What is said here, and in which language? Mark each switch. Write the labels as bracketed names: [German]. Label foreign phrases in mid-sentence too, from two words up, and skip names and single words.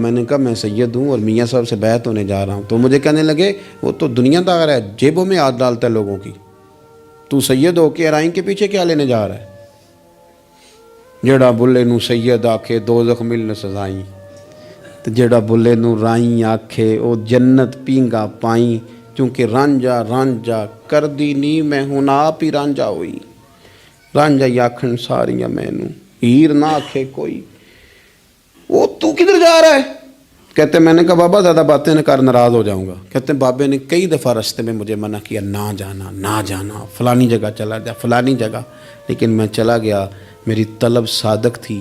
[Urdu] میں نے کہا میں سید ہوں اور میاں صاحب سے بیعت ہونے جا رہا ہوں. تو مجھے کہنے لگے وہ تو دنیا دار ہے، جیبوں میں ہاتھ ڈالتا ہے لوگوں کی، تو سید ہو کے ارائیں کے پیچھے کیا لینے جا رہا ہے؟ [Punjabi] جڑا بلے نو سید آکھے دوزخ ملن سزائیں، تو جڑا بلے نو رائیں آکھے او جنت پینگا پائیں، چونکہ رانجا رانجا کر دی نی میں ہوں آپ ہی رانجا ہوئی. رانجا ہی آکھن ساریاں میں نو ہیر نہ آکھے کوئی. [Urdu] وہ تو کدھر جا رہا ہے؟ کہتے میں نے کہا بابا زیادہ باتیں نہ کر، ناراض ہو جاؤں گا. کہتے ہیں بابے نے کئی دفعہ رستے میں مجھے منع کیا نہ جانا نہ جانا، فلانی جگہ چلا جا فلانی جگہ، لیکن میں چلا گیا. میری طلب صادق تھی.